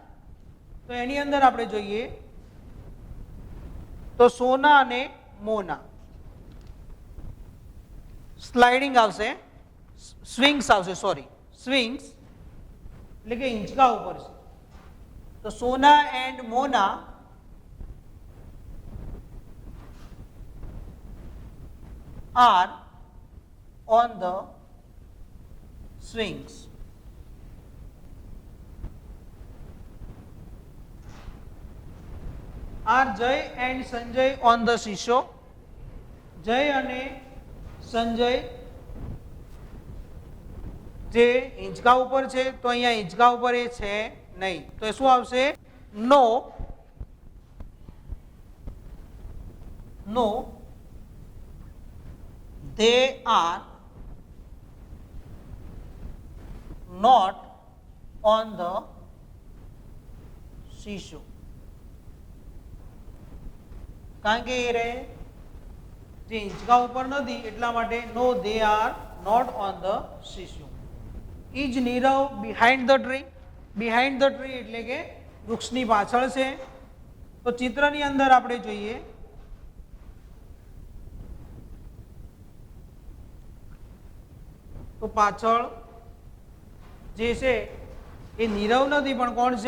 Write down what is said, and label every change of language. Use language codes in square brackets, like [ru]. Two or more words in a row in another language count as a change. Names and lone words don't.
[gu] તો એની અંદર આપણે જોઈએ તો સોના અને મોના સ્લાઇડિંગ આવશે, સ્વિંગ્સ આવશે, સોરી સ્વિંગ્સ એટલે કે હિંચકા ઉપર છે. [en] તો Sona and Mona are on the swings. Are Jay and Sanjay on the seesaw? [gu] જય અને સંજય જે હિંચકા ઉપર છે તો અહીંયા હિંચકા ઉપર એ છે નહીં. તો શું આવશે? નો. [en] નો, they are not on the seesaw. [gu] કારણ કે એ રહે જે હિંચકા ઉપર નથી એટલા માટે [en] no they are not on the seesaw. is Nirav behind the tree? behind the tree [gu] એટલે કે વૃક્ષની પાછળ છે. તો ચિત્રની અંદર આપણે જોઈએ તો પાછળ જે છે એ નીરવ નથી પણ કોણ છે?